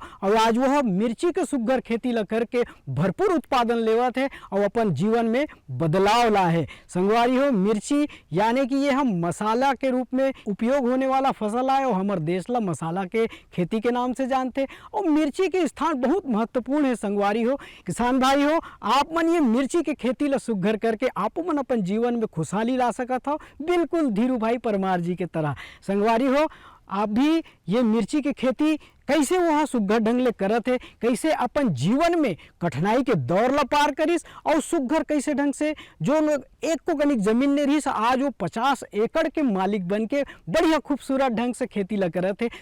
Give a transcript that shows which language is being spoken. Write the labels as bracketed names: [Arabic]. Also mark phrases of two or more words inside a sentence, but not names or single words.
[Chhattisgarhi] और आज वह मिर्ची के सुघर खेती ला करके भरपूर उत्पादन लेवत है और अपन जीवन में बदलाव ला है। संगवारी हो, मिर्ची यानी कि ये हम मसाला के रूप में उपयोग होने वाला फसल है और हमारे देश ला मसाला के खेती के नाम से जानते। और मिर्ची के स्थान बहुत महत्वपूर्ण है संगवारी हो। किसान भाई हो, आप मन ये मिर्ची के खेती ला सुघर करके आप मन अपन जीवन में खुशहाली ला सकत हो, बिल्कुल धीरू भाई परमार जी के तरह। संगवारी हो, आप भी ये मिर्ची की खेती कैसे वहाँ सुघर ढंग ले करत है, कैसे अपन जीवन में कठिनाई के दौर ला पार करिस और सुघर कैसे ढंग से जो लोग एक को कनिक जमीन ने रही आज वो 50 एकड़ के मालिक बन के बढ़िया खूबसूरत ढंग से खेती ला करत है।